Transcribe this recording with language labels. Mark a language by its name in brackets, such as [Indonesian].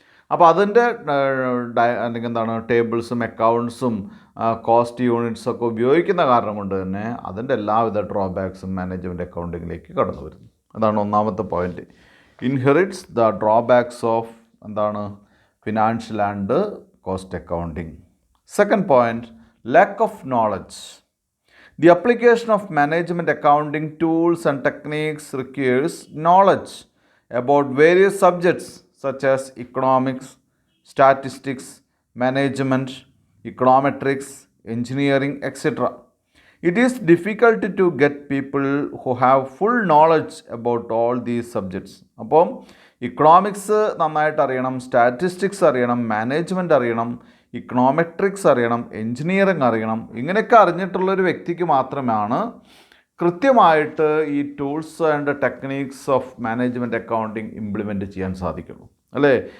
[Malayalam] അപ്പോൾ അതിൻ്റെ അല്ലെങ്കിൽ എന്താണ്, ടേബിൾസും അക്കൗണ്ട്സും കോസ്റ്റ് യൂണിറ്റ്സൊക്കെ ഉപയോഗിക്കുന്ന കാരണം കൊണ്ട് തന്നെ അതിൻ്റെ എല്ലാവിധ ഡ്രോബാക്സും മാനേജ്മെൻറ്റ് അക്കൗണ്ടിങ്ങിലേക്ക് കടന്നു വരുന്നു. അതാണ് ഒന്നാമത്തെ point. [English] Inherits the drawbacks of എന്താണ്, financial and cost accounting. Second point, lack of knowledge. The application of management accounting tools and techniques requires knowledge about various subjects such as economics, statistics, management, econometrics, engineering, etc. It is difficult to get people who have full knowledge about all these subjects. [Malayalam] അപ്പോൾ economics നന്നായിട്ട് അറിയണം, statistics അറിയണം, management അറിയണം, econometrics അറിയണം, engineering അറിയണം. ഇങ്ങനെയൊക്കെ അറിഞ്ഞിട്ടുള്ളൊരു വ്യക്തിക്ക് മാത്രമാണ് കൃത്യമായിട്ട് ഈ tools and techniques of management accounting implement ചെയ്യാൻ സാധിക്കുള്ളൂ, അല്ലേ?